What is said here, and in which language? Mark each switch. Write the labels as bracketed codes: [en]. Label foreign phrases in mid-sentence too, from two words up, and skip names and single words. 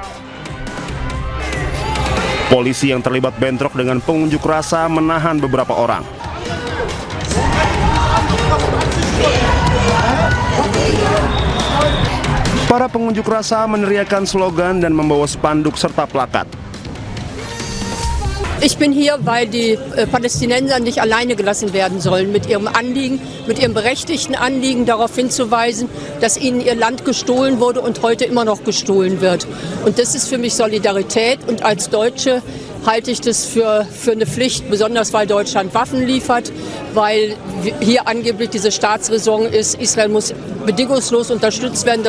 [id] Polisi yang terlibat bentrok dengan pengunjuk rasa menahan beberapa orang. Para pengunjuk rasa meneriakkan slogan dan membawa spanduk serta plakat. [de] Ich bin hier, weil die Palästinenser nicht alleine gelassen werden sollen mit ihrem Anliegen, mit ihrem berechtigten Anliegen darauf hinzuweisen, dass ihnen ihr Land gestohlen wurde und heute immer noch gestohlen wird. Und das ist für mich Solidarität, und als Deutsche halte ich das für eine Pflicht, besonders weil Deutschland Waffen liefert, weil hier angeblich diese Staatsräson ist, Israel muss bedingungslos unterstützt werden.